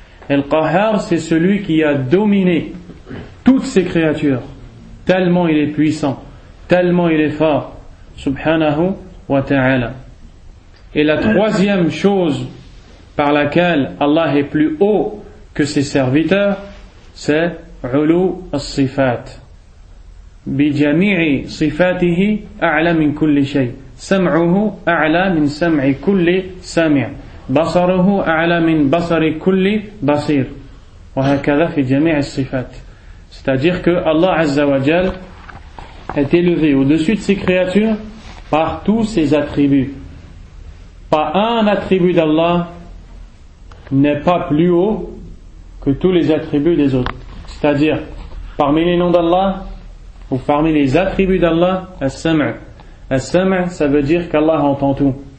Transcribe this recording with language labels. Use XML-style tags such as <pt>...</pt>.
<fr>Al Qahhar, c'est celui qui a dominé toutes ses créatures, tellement il est puissant, tellement il est fort.</fr> <ar>Subhanahu wa ta'ala.</ar> <fr>Et la troisième chose par laquelle Allah est plus haut que ses serviteurs, c'est Ulu as-sifat.</fr> <ar>Bi jami'i sifatihi a'la min kulli shay. سمعه أعلى من سمع كل سامع بصره أعلى من بصر كل بصير وهكذا في جميع الصفات.</ar> <fr>C'est-à-dire que Allah Azza wa Jal est élevé au-dessus de ses créatures par tous ses attributs. Pas un attribut d'Allah n'est pas plus haut que tous les attributs des autres. C'est-à-dire parmi les noms d'Allah ou parmi les attributs d'Allah, as-sam' As-sam', ça veut dire qu'Allah entend tout.</fr>